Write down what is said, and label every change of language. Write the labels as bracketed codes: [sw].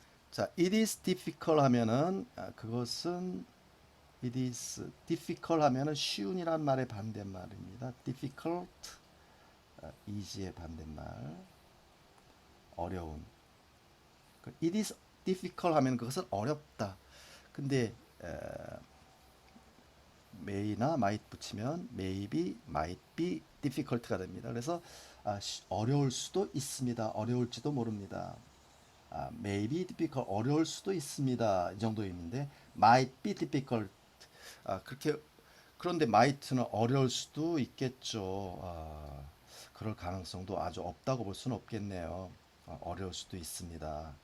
[ko] 자, [en] it is difficult [ko] 하면은 그것은 it is difficult 하면은 쉬운이란 말의 반대말입니다. difficult easy의 반대말 어려운. [en] it is difficult [ko] 하면 그것은 어렵다. 근데 may나 might 붙이면 [en] maybe, might be difficult [ko] 가 됩니다. 그래서 어려울 수도 있습니다. 어려울지도 모릅니다. [en] maybe difficult [ko] 어려울 수도 있습니다. 이 정도 의미인데 [en] might be difficult [ko] 그렇게 그런데 might는 어려울 수도 있겠죠. 그럴 가능성도 아주 없다고 볼 수는 없겠네요. 어려울 수도 있습니다.